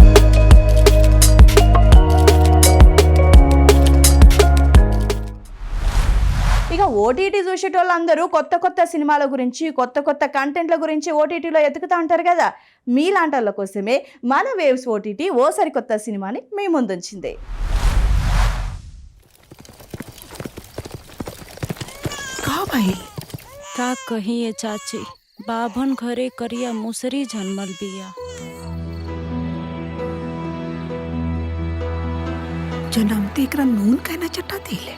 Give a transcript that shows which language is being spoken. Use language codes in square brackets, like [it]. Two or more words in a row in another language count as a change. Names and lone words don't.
[te] ఇక ఓటీటీ చూసేటోళ్ళందరూ కొత్త సినిమాల గురించి, కొత్త కంటెంట్ల గురించి ఓటీటీలో ఎతుకుతా ఉంటారు కదా. మీలాంటి వాళ్ళ కోసమే మన వేవ్స్ ఓటీటీ ఓ సరికొత్త సినిమాని మీ ముందుంచింది. [bho] क्या कही है चाची, बाभन घरे करिया मुसरी जन्मल बिया। जनमते एकरा नून कहना चटा दिले।